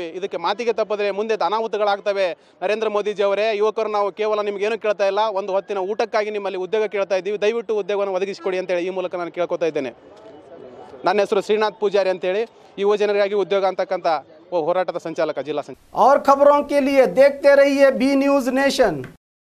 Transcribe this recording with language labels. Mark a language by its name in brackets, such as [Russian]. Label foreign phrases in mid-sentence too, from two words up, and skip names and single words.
[Kannada] ಇದಕ್ಕೆ ಮಾತಿಗೆ ತಪ್ಪಿದ್ರೆ ಮುಂದೆ ಅನಾಹುತಗಳಾಗ್ತವೆ। ನರೇಂದ್ರ ಮೋದಿಜಿ ಅವರೇ, ಯುವಕರು ನಾವು ಕೇವಲ ನಿಮಗೇನು ಕೇಳ್ತಾ ಇಲ್ಲ, ಒಂದು ಹೊತ್ತಿನ ಊಟಕ್ಕಾಗಿ ನಿಮ್ಮಲ್ಲಿ ಉದ್ಯೋಗ ಕೇಳ್ತಾ ಇದ್ದೀವಿ, ದಯವಿಟ್ಟು ಉದ್ಯೋಗವನ್ನು ಒದಗಿಸಿಕೊಡಿ ಅಂತೇಳಿ ಈ ಮೂಲಕ ನಾನು ಕೇಳ್ಕೊತಾ ಇದ್ದೇನೆ। ನನ್ನ ಹೆಸರು ಶ್ರೀನಾಥ್ ಪೂಜಾರಿ ಅಂತೇಳಿ, ಯುವ ಜನರಿಗಾಗಿ ಉದ್ಯೋಗ ಅಂತಕ್ಕಂಥ ಹೋರಾಟದ ಸಂಚಾಲಕ, ಜಿಲ್ಲಾ ಸಂಚಾಲಕ। [Hindi] और खबरों के लिए देखते रहिए बी न्यूज नेशन।